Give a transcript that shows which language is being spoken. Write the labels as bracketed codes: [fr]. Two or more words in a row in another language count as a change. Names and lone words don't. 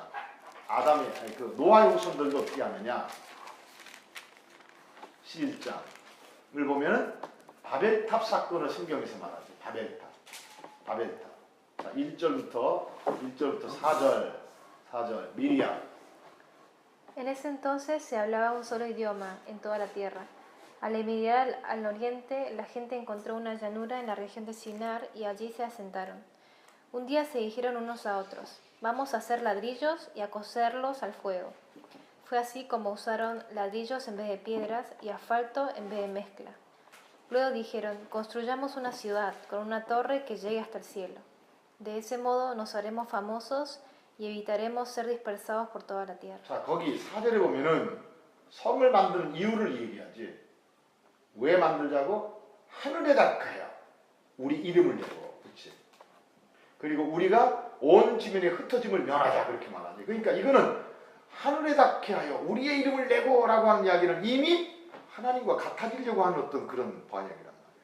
[ko] 그 노아의 후손들도 어떻게 하느냐. 11장을 보면 바벨탑 사건을 성경에서 말하죠. 바벨탑. 자, 1절부터 4절 미리암. [es] En ese entonces se hablaba un solo idioma en toda la tierra. Al emigrar al oriente, la gente encontró una llanura en la región de Sinar y allí se asentaron. Un día se dijeron unos a otros, vamos a hacer ladrillos y a cocerlos al fuego. Fue así como usaron ladrillos en vez de piedras y asfalto en vez de mezcla. Luego dijeron, construyamos una ciudad con una torre que llegue hasta el cielo. De ese modo nos haremos famosos y evitaremos ser dispersados por toda la tierra. [ko] 자, 거기 4절에 보면은 성을 만드는 이유를 얘기하지. 왜 만들자고? 하늘에 닿아야 우리 이름을 내고, 그렇지? 그리고 우리가 온 지면에 흩어짐을 면하자 그렇게 말하지. 그러니까 이거는 하늘에 닿게 하여 우리의 이름을 내고라고 하는 이야기는 이미 하나님과 같아지려고 하는 어떤 그런 반역이란 말이야.